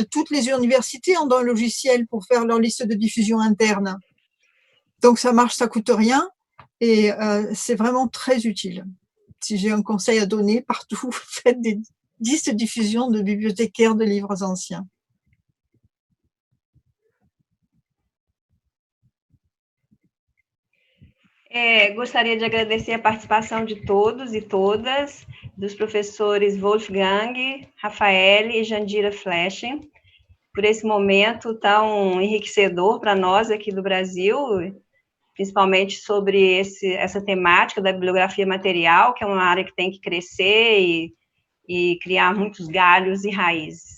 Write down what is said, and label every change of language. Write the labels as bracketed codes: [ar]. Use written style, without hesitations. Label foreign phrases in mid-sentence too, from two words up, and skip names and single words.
[fr] Toutes les universités ont un logiciel pour faire leur liste de diffusion interne. Donc, ça marche, ça coûte rien et c'est vraiment très utile. Si j'ai un conseil à donner, partout, faites des listes de diffusion de bibliothécaires de livres anciens. [pt] Gostaria de agradecer a participação de todos e todas, dos professores Wolfgang, Rafael e Jandira Fleschen, por esse momento tão enriquecedor para nós aqui do Brasil, principalmente sobre essa temática da bibliografia material, que é uma área que tem que crescer e criar muitos galhos e raízes.